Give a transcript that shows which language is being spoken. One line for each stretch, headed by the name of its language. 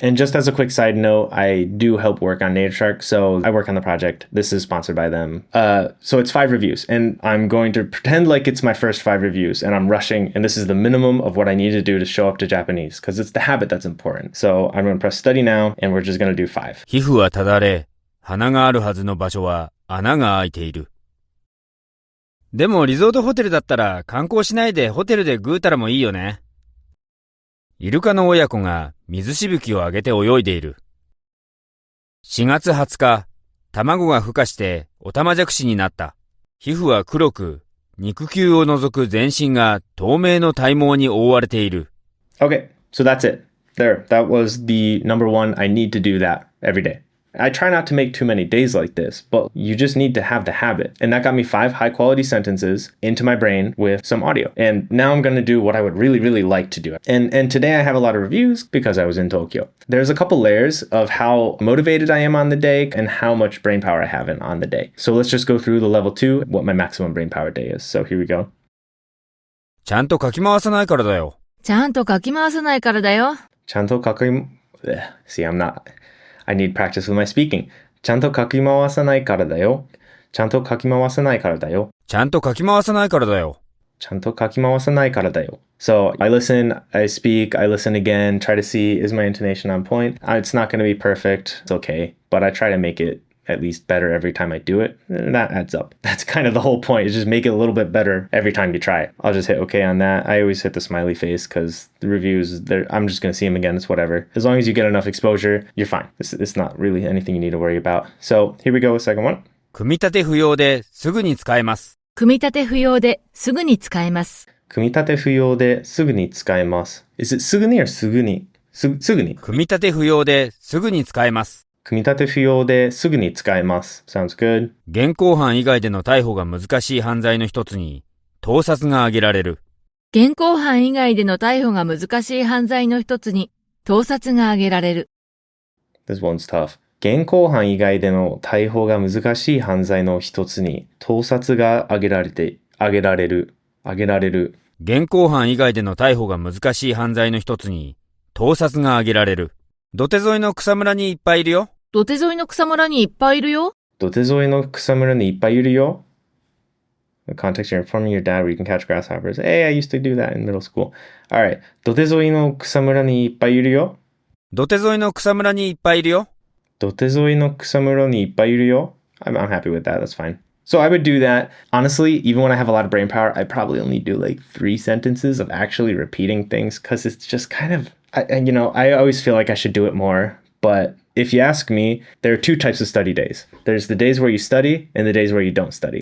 English: And just as a quick side note, I do help work on Native Shark. So I work on the project. This is sponsored by them. So it's 5 reviews, and I'm going to pretend like it's my first 5 reviews and I'm rushing. And this is the minimum of what I need to do to show up to Japanese, because it's the habit that's important. So I'm going to press study now, and we're just going to do 5.
Japanese: 皮膚はただれ、花があるはずの場所は穴が開いている。でもリゾートホテルだったら観光しないでホテルでぐうたらもいいよね。イルカの親子が水しぶきを上げて泳いでいる。 4月20日、卵が孵化してオタマジャクシになった。皮膚は黒く、肉球を除く全身が透明の体毛に覆われている。
English: Okay, so that's it. There, that was the number 1. I need to do that every day. I try not to make too many days like this, but you just need to have the habit. And that got me 5 high quality sentences into my brain with some audio. And now I'm going to do what I would really like to do. And today I have a lot of reviews because I was in Tokyo. There's a couple layers of how motivated I am on the day and how much brain power I have on the day. So let's just go through the level 2, what my maximum brain power day is. So here we go.
Japanese: ちゃんとかき回さないからだよ。ちゃんとかき回さないからだよ。ちゃんとかき...
English: See, I'm not...I need practice with my speaking.
Japanese: ちゃんとかき回さないからだよ。ちゃんとかき回さないからだよ。ちゃんとかき回さないからだよ。ちゃんとかき回さないからだよ。
English: So I listen, I speak, I listen again, try to see, is my intonation on point? It's not going to be perfect. It's okay. But I try to make it at least better every time I do it. And that adds up. That's kind of the whole point, is just make it a little bit better every time you try it. I'll just hit okay on that. I always hit the smiley face because the reviews, I'm just going to see them again. It's whatever. As long as you get enough exposure, you're fine. It's not really anything you need to worry about. So here we go with second one.
Japanese: 組み立て不要ですぐに使えます。組み立て不要ですぐに使えます。組み立て不要ですぐに使えます。
English: Is it すぐに or すぐに？
Japanese: すぐに。組み立て不要ですぐに使えます。組み立て不要ですぐに使えます。
English: Sounds good.
Japanese: 現行犯以外での逮捕が難しい犯罪の一つに、盗撮が挙げられる。現行犯以外での逮捕が難しい犯罪の一つに、盗撮が挙げられる。
English: This one's tough.
Japanese: 現行犯以外での逮捕が難しい犯罪の一つに、盗撮が挙げられる。現行犯以外での逮捕が難しい犯罪の一つに、盗撮が挙げられる。土手沿いの草むらにいっぱいいるよ。土手沿いの草むらにいっぱいいるよ。土手沿いの草むらにいっぱいいるよ。
English: The context, you're informing your dad where you can catch grasshoppers. Hey, I used to do that in middle school. Alright.
Japanese: 土手沿いの草むらにいっぱいいるよ。土手沿いの草むらにいっぱいいるよ。土手沿いの草むらにいっぱいいるよ。
English: I'm happy with that. That's fine. So I would do that. Honestly, even when I have a lot of brain power, I probably only do like 3 sentences of actually repeating things because it's just kind of, I always feel like I should do it more, but If you ask me, there are two types of study days. There's the days where you study and the days where you don't study.